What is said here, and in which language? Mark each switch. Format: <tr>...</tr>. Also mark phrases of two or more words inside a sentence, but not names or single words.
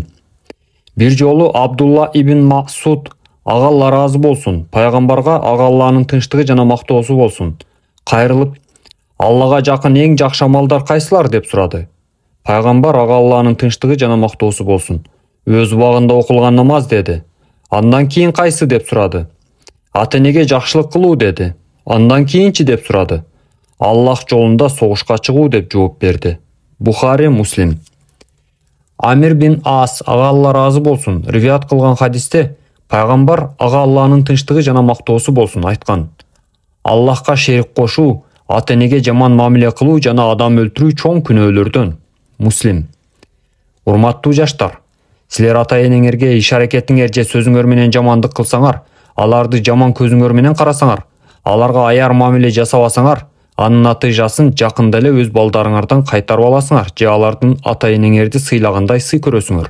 <ky>Бир жолу Абдулла ибн Масуд, ага Алла ыраазы болсун, пайгамбарга, ага Алланын тынчтыгы жана мактоосу болсун, кайрылып, Аллага жакын эң жакшы амалдар кайсылар, деп сурады. Пайгамбар, ага Алланын тынчтыгы жана мактоосу болсун, өз убагында окулган намаз, деди. Андан кийин кайсы, деп сурады. Ата-энеге жакшылык кылуу, деди. Андан кийинчи, деп сурады. Аллах жолунда согушка чыгуу, деп жооп берди. Бухари, Муслим. Амир бин Ас, ага Алла ыраазы болсун, риваят кылган хадисте пайгамбар, ага Алланын тынчтыгы жана мактоосу болсун, айткан: Аллахка шерик кошуу, ата-энеге жаман мамиле кылуу жана адам өлтүрүү чоң күнөөлөрдөн. Муслим. Урматтуу жаштар, силер ата-энеңерге иш-аракетиңер же сөзүңөр менен жамандык кылсаңар, аларды жаман көзүңөр менен карасаңар, аларга аяр мамиле жасабасаңар, анын натыйжасын жакында эле өз балдарыңардан кайтарып аласыңар же алардын ата-энеңерди сыйлагандай сый көрөсүңөр.</ky>